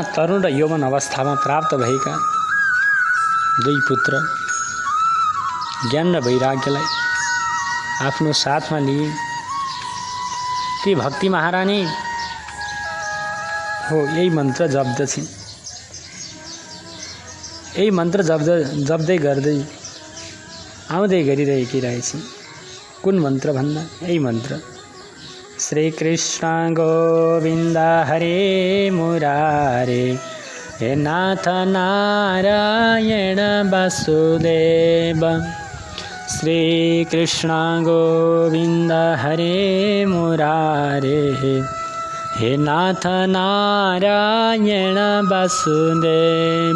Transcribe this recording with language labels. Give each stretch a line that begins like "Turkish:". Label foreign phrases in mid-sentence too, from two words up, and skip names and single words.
Nepali: तरुण र यौवन अवस्थामा प्राप्त भएका दुई पुत्र ज्ञान र वैराग्यलाई आफ्नो साथमा लिए ती भक्ति महारानी हो यही मन्त्र जप्दछिन्। यही मन्त्र जप्दै गर्दै आउँदै गरिरहेकी रहेछन्। कुन मन्त्र भन्दा यही मन्त्र
Sanskrit: श्री कृष्ण गोविन्द हरे मुरारे हे नाथ नारायण वासुदेव। श्री कृष्ण गोविन्द हरे मुरारे हे नाथ नारायण वासुदेव।